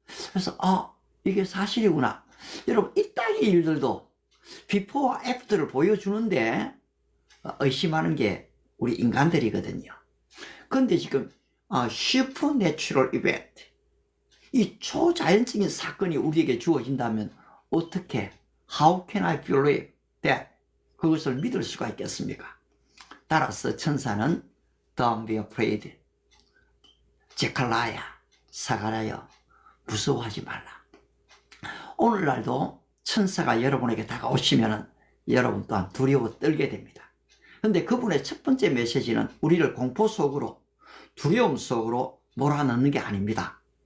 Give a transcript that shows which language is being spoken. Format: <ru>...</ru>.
<ko>그래서 이게 사실이구나. 여러분 이 땅의 일들도 비포와 애프터를 보여주는데 의심하는 게 우리 인간들이거든요. 그런데 지금 슈퍼내추럴 이벤트, 이 초자연적인 사건이 우리에게 주어진다면 어떻게</ko> <en>How can I believe that?</en> <ko>그것을 믿을 수가 있겠습니까? 따라서 천사는</ko> <en>Don't be afraid.</en> <ko>제칼라야, 사가랴여, 무서워하지 말라. 오늘날도 천사가 여러분에게 다가오시면 여러분 또한 두려워 떨게 됩니다. 그런데 그분의 첫 번째 메시지는 우리를 공포 속으로, 두려움 속으로 몰아넣는 게 아닙니다.</ko>